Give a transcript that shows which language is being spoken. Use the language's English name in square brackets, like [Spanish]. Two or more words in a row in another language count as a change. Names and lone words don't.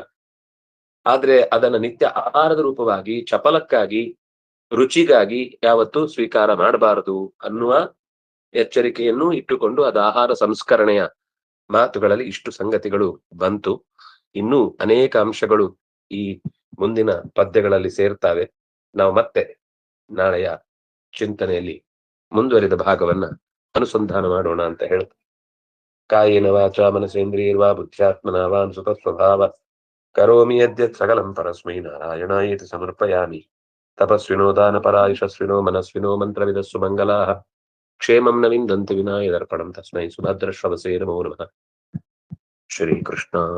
[Kannada] ಆದ್ರೆ ಅದನ್ನ ನಿತ್ಯ ಆಹಾರದ ರೂಪವಾಗಿ, ಚಪಲಕ್ಕಾಗಿ, ರುಚಿಗಾಗಿ ಯಾವತ್ತೂ ಸ್ವೀಕಾರ ಮಾಡಬಾರದು ಅನ್ನುವ ಎಚ್ಚರಿಕೆಯನ್ನು ಇಟ್ಟುಕೊಂಡು ಅದು ಆಹಾರ ಸಂಸ್ಕರಣೆಯ ಮಾತುಗಳಲ್ಲಿ ಇಷ್ಟು ಸಂಗತಿಗಳು ಬಂತು. ಇನ್ನೂ ಅನೇಕ ಅಂಶಗಳು ಈ ಮುಂದಿನ ಪದ್ಯಗಳಲ್ಲಿ ಸೇರ್ತಾವೆ. ನಾವು ಮತ್ತೆ ನಾಳೆಯ ಚಿಂತನೆಯಲ್ಲಿ ಮುಂದುವರಿದ ಭಾಗವನ್ನ ಅನುಸಂಧಾನ ಮಾಡೋಣ ಅಂತ ಹೇಳ್ತಾ, [Sanskrit] ಕಾಯೇನ ವಾಚಾ ಮನಸೇಂದ್ರಿಯರ್ವಾ ಬುದ್ಧ್ಯಾತ್ಮನಾ ವಾ ಅನುಸೃತ ಸ್ವಭಾವ ಕರೋಮಿ ಯದ್ಯತ್ ಸಕಲಂ ಪರಸ್ಮೈ ನಾರಾಯಣಾಯೇತಿ ಸಮರ್ಪಯಾಮಿ. ತಪಸ್ವಿನೋ ದಾನಪರಾ ಯಶಸ್ವಿನೋ ಮನಸ್ವಿನೋ ಮಂತ್ರವಿದಸ್ಸು ಮಂಗಲಾಃ ಕ್ಷೇಮಂ ನ ವಿಂದಂತಿ ವಿನಾಯ ದರ್ಪಣಂ ತಸ್ಮೈ ಸುಭದ್ರಶ್ರವಸೇ ನಮೋ ನಮಃ.